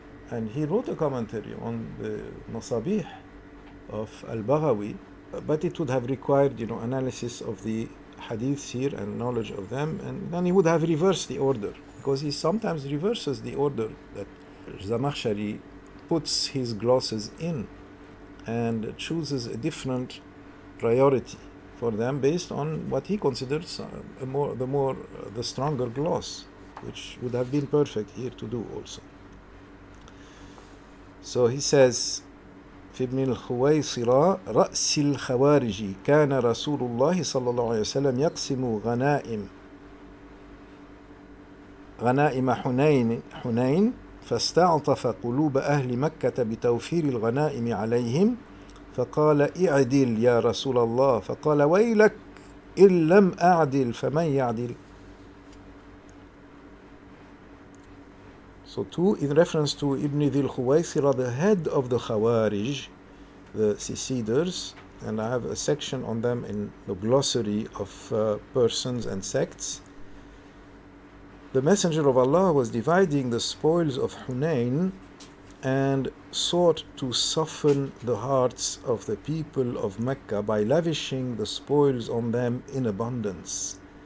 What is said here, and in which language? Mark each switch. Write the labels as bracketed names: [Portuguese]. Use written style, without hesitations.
[English] and he wrote a commentary on the Masabih of al-Baghawi, but it would have required, analysis of the hadiths here and knowledge of them, and then he would have reversed the order, because he sometimes reverses the order that Zamakhshari puts his glosses in and chooses a different priority for them based on what he considers the stronger gloss, which would have been perfect here to do also. So he says, [Arabic] في ابن الخويصرة رأس الخوارج كان رسول الله صلى الله عليه وسلم يقسم غنائم حنين فاستعطف قلوب أهل مكة بتوفير الغنائم عليهم فقال اعدل يا رسول الله فقال ويلك إن لم أعدل فمن يعدل. [English] So two, in reference to Ibn Dhil Khuwaysira, the head of the Khawarij, the seceders, and I have a section on them in the glossary of persons and sects. The Messenger of Allah was dividing the spoils of Hunayn and sought to soften the hearts of the people of Mecca by lavishing the spoils on them in abundance.